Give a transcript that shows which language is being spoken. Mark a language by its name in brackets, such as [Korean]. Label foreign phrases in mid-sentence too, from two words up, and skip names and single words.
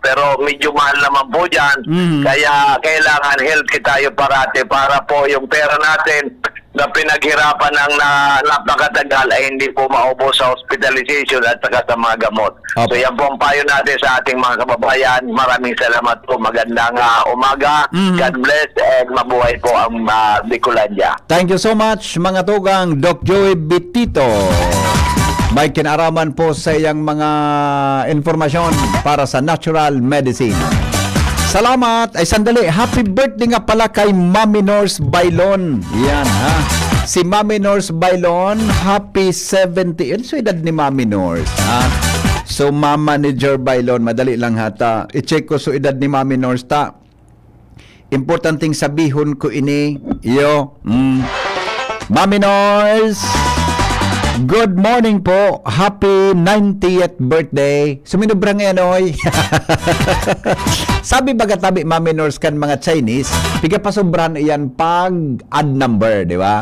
[Filipino] Pero medyo mahal naman po dyan. Kaya kailangan healthy tayo parati para po yung pera natin na pinaghirapan ng napakatagal ay hindi po maubos sa hospitalization at saka sa mga gamot. Opo. So yan po ang payo natin sa ating mga kababayan. Maraming salamat po. Magandang umaga. [English] God bless [Filipino] and mabuhay po ang Bicolandia. [English] Thank you so much mga tugang Doc Joey Bitito. [Bikol] May kinaraman po sa iyang mga informasyon para sa natural medicine. [Filipino] Salamat. Ay sandali, [English] happy birthday [Filipino] nga pala kay Mami Nors Bailon. Yan ha. Si Mami Nors Bailon, [English] happy 70. [Bikol] Ano so edad ni Mami Nors? Ha? So Mama ni Jer Bailon, madali lang hata. I-check ko so edad ni Mami Nors ta. Importanteng sabihon ko ini. Yo. [English] Mami Nors, good morning po. Happy 90th birthday. Suminubra ngayon, oy. [Bikol] Sabi baga tabi, Mami Nors kan mga Chinese, piga pa sobran iyan pag add number, di ba?